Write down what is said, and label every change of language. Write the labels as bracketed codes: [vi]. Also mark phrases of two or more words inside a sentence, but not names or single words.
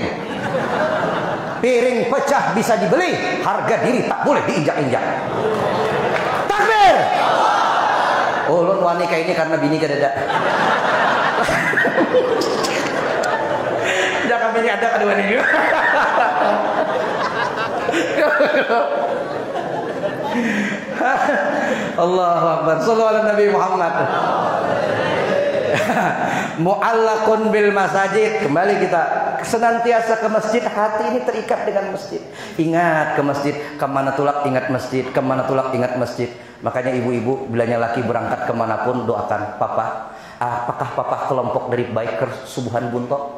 [id] Piring pecah bisa dibeli, harga diri tak boleh diinjak-injak. Takbir. [bjn] Ulun wanita ini karena bini kadada. Jangan bini ada kedua ini. [ar] الله أكبر. صلى الله على نبي محمد. معلق بالمساجد. [id] Kembali kita senantiasa ke masjid. Hati ini terikat dengan masjid. Ingat ke masjid. [bjn] Kemana tulak ingat masjid. Kemana tulak ingat masjid. Makanya ibu-ibu bilanya laki berangkat kemanapun doakan, Papa, apakah Papa kelompok dari biker Subuhan Buntok?